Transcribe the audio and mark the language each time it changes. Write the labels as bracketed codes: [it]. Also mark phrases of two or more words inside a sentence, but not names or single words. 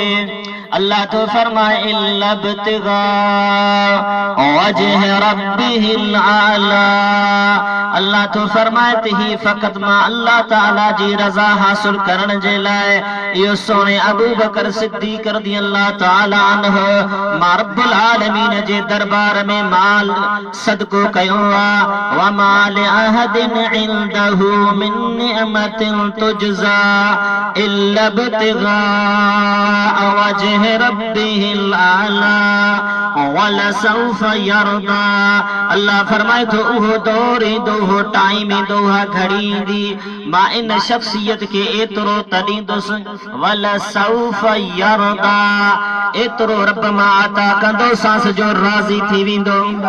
[sd] अल्लाह तो फरमाए [ar] إلا ابتغاء وجه ربه الأعلى, [sd] अल्लाह तो फरमाए ही फकत मां अल्लाह ताला जी रज़ा हासिल करण जे लाइ इहो सोने अबू बकर सिद्दीक [ar] رضي الله تعالى عنه [sd] मां रब्बुल आलमीन जे दरबार में माल सदको कयो आहे। [ar] وما لأحد عنده من نعمة تجزى إلا ابتغاء وجه ربه الأعلى ولسوف يرضى. [sd] अल्लाह फरमाए तो उहो दौर ईंदो, उहो टाइम ईंदो, उहा घड़ी ईंदी, मां इन शख्सियत के एतिरो तॾींदुसि [ar] ولسوف يرضى, [sd] एतिरो रब मां अता कंदो सांस जो राज़ी थी वेंदो।